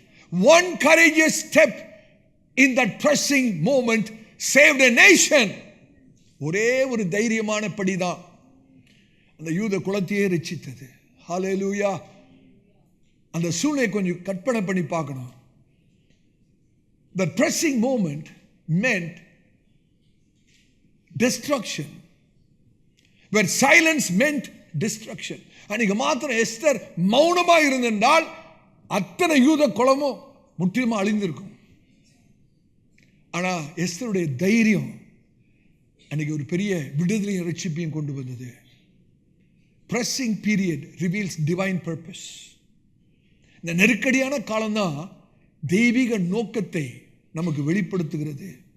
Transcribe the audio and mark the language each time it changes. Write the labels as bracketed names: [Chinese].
[English] One courageous step in that pressing moment saved a nation. [Tamil] ஒரே ஒரு தைரியமான படிதான் அந்த யூத குலத்தையே ரட்சித்தது. ஹல்லேலூயா. அந்த சூழ்நிலை கொஞ்சம் கற்பனை பண்ணி பார்க்கணும். [English] The pressing moment meant destruction, where silence meant destruction. [Tamil] அன்னைக்கு மாத்திரம் எஸ்தர் மௌனமா இருந்திருந்தால் அத்தனை யூத குலமும் முற்றிலுமா அழிந்திருக்கும். ஆனா எஸ்தருடைய தைரியம் அன்னைக்கு ஒரு பெரிய விடுதலையும் ரட்சிப்பையும் கொண்டு வந்தது. [English] pressing period reveals divine purpose. [Tamil] இந்த நெருக்கடியான காலம்தான் தெய்வீக நோக்கத்தை நமக்கு வெளிப்படுத்துகிறது.